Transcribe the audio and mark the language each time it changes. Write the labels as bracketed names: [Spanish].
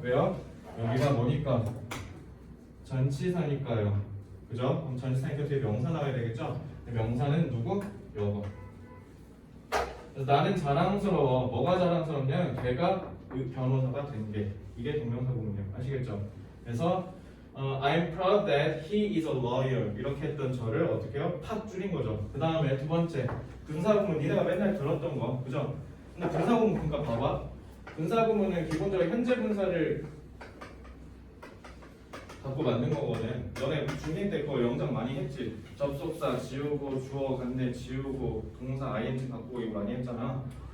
[Korean] 왜요? 여기가 뭐니까? 전치사니까요. 그죠? 그럼 전치사니까 뒤에 명사 나와야 되겠죠? 명사는 누구? 요거. 그래서 나는 자랑스러워. 뭐가 자랑스럽냐? 걔가 그 변호사가 된 게. 이게 동명사 구문이에요. 아시겠죠? [English] 그래서 I'm proud that he is a lawyer. [Korean] 이렇게 했던 저를 어떻게 해요? 팍 줄인 거죠. 그 다음에 두 번째 분사 구문. 니네가 맨날 들었던 거. 그죠? 근데 분사 구문 그러니까 봐봐. 분사 구문은 기본적으로 현재 분사를 갖고 만든 거거든. 너네 중2 때 그거 영작 많이 했지. 접속사 지우고 주어 갔네 지우고 동사 ing 갖고 이거 많이 했잖아.